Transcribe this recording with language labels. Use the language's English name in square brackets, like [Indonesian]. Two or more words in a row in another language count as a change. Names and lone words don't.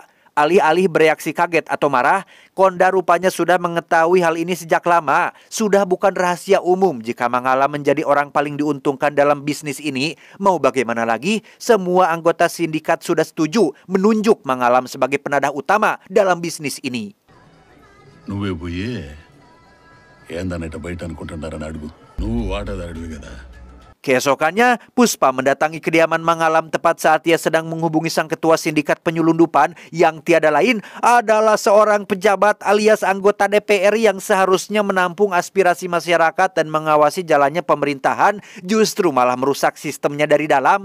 [Indonesian] Alih-alih bereaksi kaget atau marah, Konda rupanya sudah mengetahui hal ini sejak lama. Sudah bukan rahasia umum jika Mangalam menjadi orang paling diuntungkan dalam bisnis ini. Mau bagaimana lagi, semua anggota sindikat sudah setuju menunjuk Mangalam sebagai penadah utama dalam bisnis ini. [Telugu] నువ్వే పోయి ఏందన్నట్ట బయట అనుకుంటున్నారని అడుగు. నువ్వు వాటాదారుడివి కదా. [Indonesian] Keesokannya, Puspa mendatangi kediaman Mangalam tepat saat ia sedang menghubungi sang ketua sindikat penyelundupan yang tiada lain adalah seorang pejabat alias anggota DPR yang seharusnya menampung aspirasi masyarakat dan mengawasi jalannya pemerintahan, justru malah merusak sistemnya dari dalam.